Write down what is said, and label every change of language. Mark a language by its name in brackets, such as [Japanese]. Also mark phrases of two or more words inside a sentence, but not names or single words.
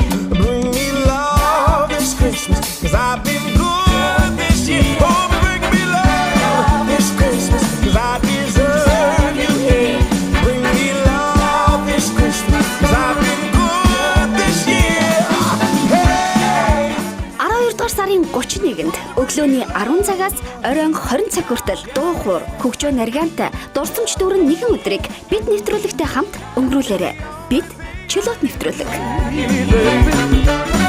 [English] Bring me love this Christmas, 'cause I've been good this year. Oh, be bringing me love this Christmas, 'cause I deserve you, yeah. Bring me love this Christmas, 'cause I've been good this year. Hey! [Mongolian] 12 дугаар сарын 31-нд өглөөний 10 цагаас оройн 20 цаг хүртэл дуу хуур хөгжөө наргантай дурсамж дүүрэн нэгэн өдрийг бид нэвтрүүлэгтэй хамт өнгөрүүлээрэй. Бид чөлөөт нэвтрүүлэг.